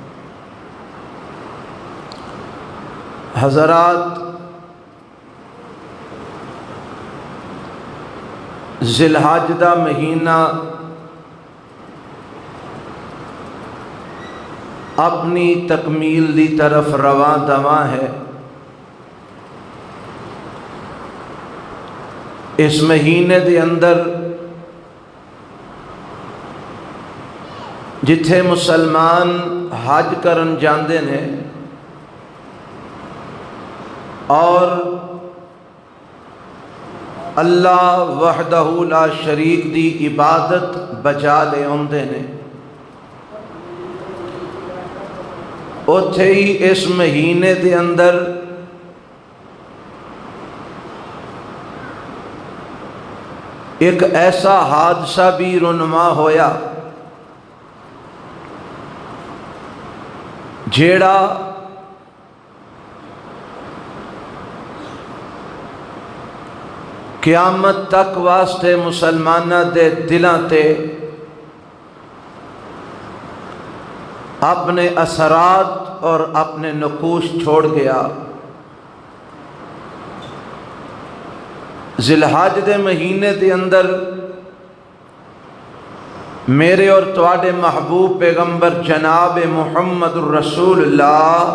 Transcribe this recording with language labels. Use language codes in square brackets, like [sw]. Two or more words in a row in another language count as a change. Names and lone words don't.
[pa] حضرات ذی الحج دا مہینہ اپنی تکمیل دی طرف رواں دواں ہے۔ اس مہینے دے اندر جتھے مسلمان حج کرن جاندے نے اور اللہ [ar] وحدہ لا شریک [pa] دی عبادت بجا لے اوندے نے، اوتھے ہی اس مہینے دے اندر ایک ایسا حادثہ بھی رونما ہویا جیڑا قیامت تک واسطے مسلمانہ دے دلاں تے اپنے اثرات اور اپنے نقوش چھوڑ گیا۔ ذی الحج دے مہینے دے اندر میرے اور تواڈے محبوب پیغمبر جناب محمد الرسول اللہ